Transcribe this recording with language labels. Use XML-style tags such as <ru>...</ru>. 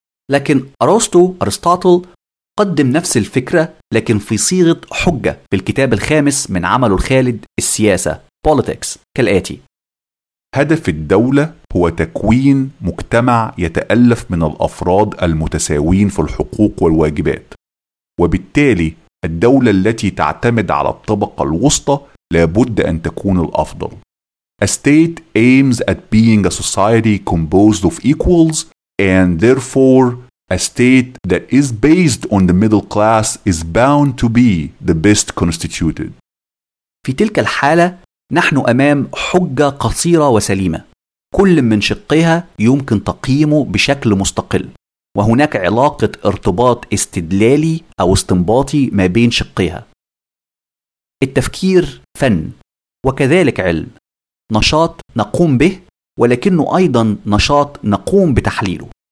<ar>لكن أرسطاطل قدم نفس الفكرة لكن في صيغة حجة في الكتاب الخامس من عمله الخالد السياسة Politics كالآتي: هدف الدولة هو تكوين مجتمع يتألف من الأفراد المتساوين في الحقوق والواجبات، وبالتالي الدولة التي تعتمد على الطبقة الوسطى لابد أن تكون الأفضل.</ar> <en>A state aims at being a society composed of equals, and therefore a state that is based on the middle class is bound to be the best constituted.</en> <ar>في تلك الحالة نحن أمام حجة قصيرة وسليمة، كل من شقيها يمكن تقييمه بشكل مستقل، وهناك علاقة ارتباط استدلالي أو استنباطي ما بين شقيها. التفكير فن وكذلك علم، نشاط نقوم به ولكنه أيضا نشاط نقوم بتحليله.</ar>